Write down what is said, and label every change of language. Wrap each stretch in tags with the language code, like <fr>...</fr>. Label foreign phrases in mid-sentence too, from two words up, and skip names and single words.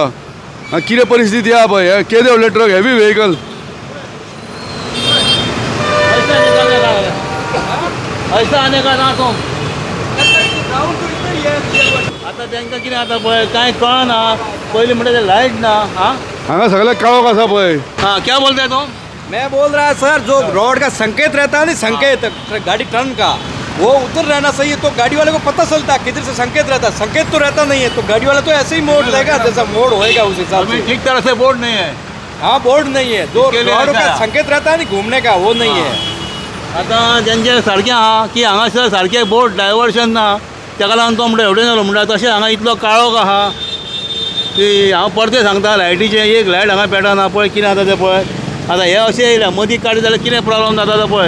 <kok>कितें परिस्थिती आहा पळय हे केदे व्हडले ट्रक</kok> <en>heavy vehicle.</en> <kok>आतां तांकां कितें जाता पळय कांय कळना. पयलीं म्हणटा ते लायट ना. हांगा सगळे काळोख आसा पळय.</kok> <hi>हाँ क्या बोलते हैं तुम? मैं बोल रहा सर जो रोड का संकेत रहता है ना संकेत गाड़ी टर्न का वो उधर रहना चाहिए तो गाड़ी वाले को पता चलता है किधर से संकेत रहता है. संकेत तो रहता नहीं है तो गाड़ी वाला तो ऐसे ही मोड़ लेगा जैसा मोड़ होएगा उस हिसाब से. ठीक तरह से बोर्ड नहीं है. हाँ बोर्ड नहीं है जो उसके लिए रोड का ऐसा है. संकेत रहता है ना घूमने का वो नहीं है.</hi> <kok>आतां जेंचे सारकें आहा की हांगासर सारकें</kok> <en>board diversion</en> <kok>ना ताका लागून तो म्हणटा हेवटेन जालो म्हणटा. तशें हांगा इतलो काळोख आहा की हांव परते सांगता लायटीचें एक लायट हांगा पेटना पळय कितें जाता तें पळय. आतां हे अशें येयल्या मदीं काडी जाल्यार कितें प्रॉब्लम जाता तो पळय.</kok>